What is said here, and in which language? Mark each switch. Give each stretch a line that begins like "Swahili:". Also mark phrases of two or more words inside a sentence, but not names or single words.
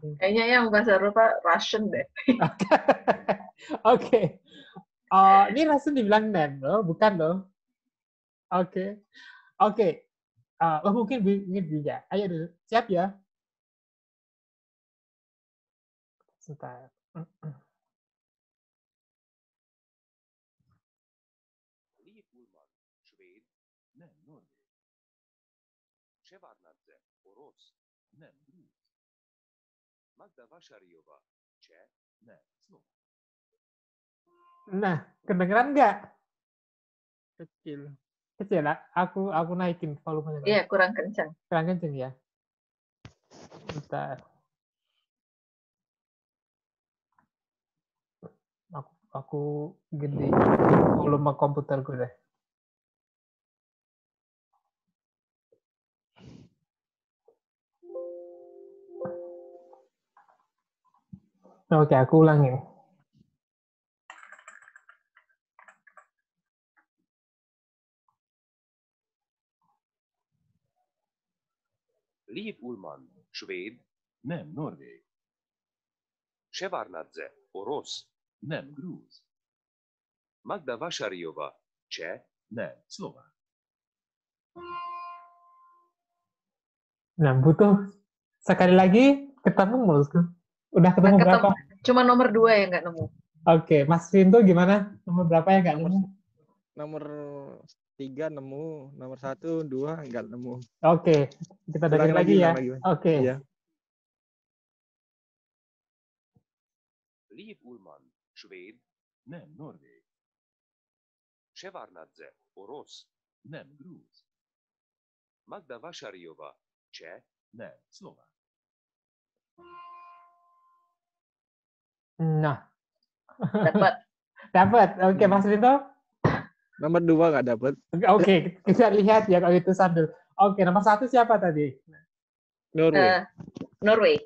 Indonesian: Kayaknya yang bahasa Eropa Russian deh. Oke. Ini Russian dibilang nem loh, bukan loh. Oke. Mungkin bisa. Ayo dulu. Siap ya? Sebentar.
Hungarian: Liv Ullmann, svéd, nem norvég. Shevardnadze, orosz, nem grúz. Magda Vašaryová, cseh, nem szlovák.
Indonesian: Nah, kedengeran nggak? Kecil. Kecil lah. Aku naikin volumenya. Iya, kurang kencang. Kurang kencang ya. Bentar. Aku gede volume komputerku deh. Oke, aku ulangi.
Hungarian: Liv Ullmann, svéd, nem norvég. Shevardnadze, orosz, nem grúz. Magda Vašaryová, cseh, nem szlovák.
Indonesian: Nah, butuh sekali lagi ketemu mulusku. Udah ketemu berapa? Cuma nomor 2 yang nggak nemu. Oke, Mas Rinto gimana? Nomor berapa yang nggak nemu? Nomor 3 nemu, nomor 1, 2 nggak nemu. Oke, kita dengar lagi ya. Oke. Iya.
Hungarian: Liv Ullmann, svéd, nem norvég. Shevardnadze, orosz, nem grúz. Magda Vašaryová, cseh, nem szlovák.
Indonesian: Nah. Dapat. Oke, Mas Rinto? Nomor 2 nggak dapat. Oke, kita lihat ya kalau itu sambil. Oke, nomor 1 siapa tadi? Norway.